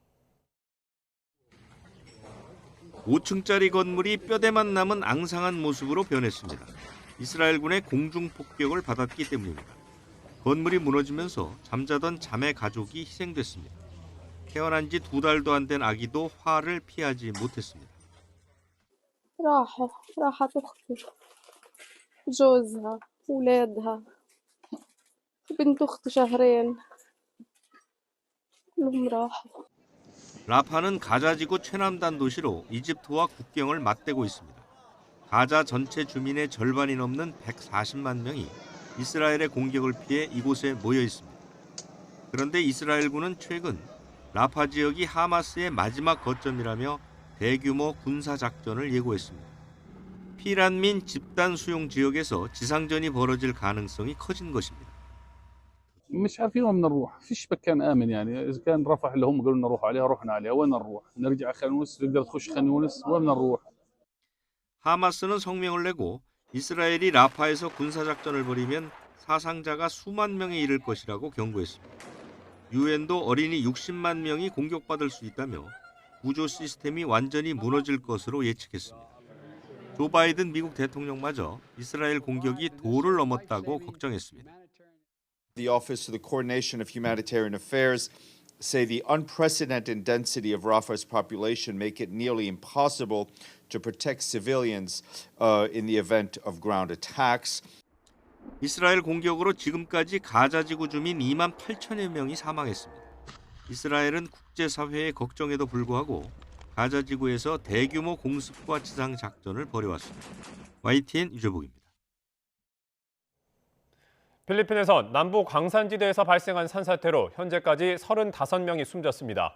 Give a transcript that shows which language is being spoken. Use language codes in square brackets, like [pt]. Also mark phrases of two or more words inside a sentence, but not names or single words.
[ko] 5층짜리 건물이 뼈대만 남은 앙상한 모습으로 변했습니다. 이스라엘군의 공중폭격을 받았기 때문입니다. 건물이 무너지면서 잠자던 자매 가족이 희생됐습니다. 태어난 지 2달도 안 된 아기도 화를 피하지 못했습니다. [ar] راحت أختي جوزها أولادها بنت أختي شهرين كلهم راحوا. [ko] 라파는 가자지구 최남단 도시로 이집트와 국경을 맞대고 있습니다. 가자 전체 주민의 절반이 넘는 140만 명이 이스라엘의 공격을 피해 이곳에 모여 있습니다. 그런데 이스라엘군은 최근 라파 지역이 하마스의 마지막 거점이라며 대규모 군사작전을 예고했습니다. 피난민 집단 수용 지역에서 지상전이 벌어질 가능성이 커진 것입니다. [ar] مش عارفين وين بدنا نروح، فيش مكان آمن يعني إذا كان رفح اللي هم قالوا لنا نروح عليها رحنا عليها، وين نروح؟ نرجع خان يونس، تقدر تخش خان يونس، وين بدنا نروح؟ [ko] 하마스는 성명을 내고 이스라엘이 라파에서 군사작전을 벌이면 사상자가 수만 명에 이를 것이라고 경고했습니다. 유엔도 어린이 60만 명이 공격받을 수 있다며 구조 시스템이 완전히 무너질 것으로 예측했습니다. 조 바이든 미국 대통령마저 이스라엘 공격이 도를 넘었다고 걱정했습니다. [en] The Office of the Coordination of Humanitarian Affairs say the unprecedented density of Rafah's population make it nearly impossible to protect civilians in the event of ground attacks. [ko] 이스라엘 공격으로 지금까지 가자 지구 주민 2만 8천여 명이 사망했습니다. 이스라엘은 국제사회의 걱정에도 불구하고 가자 지구에서 대규모 공습과 지상 작전을 벌여왔습니다. YTN 유재복입니다. 필리핀에서 남부 광산지대에서 발생한 산사태로 현재까지 35명이 숨졌습니다.